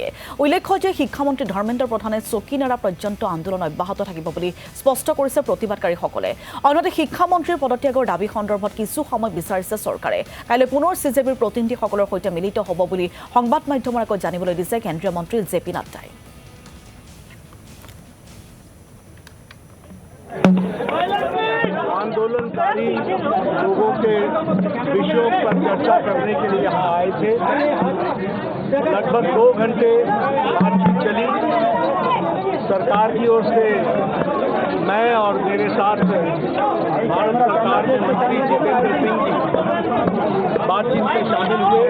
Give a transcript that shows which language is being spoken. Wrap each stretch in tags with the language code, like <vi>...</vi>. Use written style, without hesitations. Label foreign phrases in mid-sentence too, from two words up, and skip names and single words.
<as>উল্লেখ্য যে শিক্ষামন্ত্ৰী ধৰ্মেন্দ্ৰ প্ৰধানে চকী নেৰা পৰ্যন্ত আন্দোলন অব্যাহত থাকিব বুলি স্পষ্ট কৰিছে প্ৰতিবাদকাৰীসকলে। অন্যথা শিক্ষামন্ত্ৰীৰ পদত্যাগৰ দাবী সন্দৰ্ভত কিছু সময় বিচাৰিছে চৰকাৰে। কাইলৈ পুনৰ চিজেপিৰ প্ৰতিনিধিসকলৰ সৈতে মিলিত হ'ব বুলি সংবাদ মাধ্যমৰ আগত জানিবলৈ দিছে কেন্দ্ৰীয় মন্ত্ৰী জেপি নাড্ডাই।</as> <hi>आंदोलनकारी लोगों के विषयों पर चर्चा करने के लिए यहाँ आए थे। लगभग 2 घंटे बातचीत चली। सरकार की ओर से मैं और मेरे साथ भारत सरकार के मंत्री जितेंद्र सिंह जी बातचीत में शामिल हुए।</hi>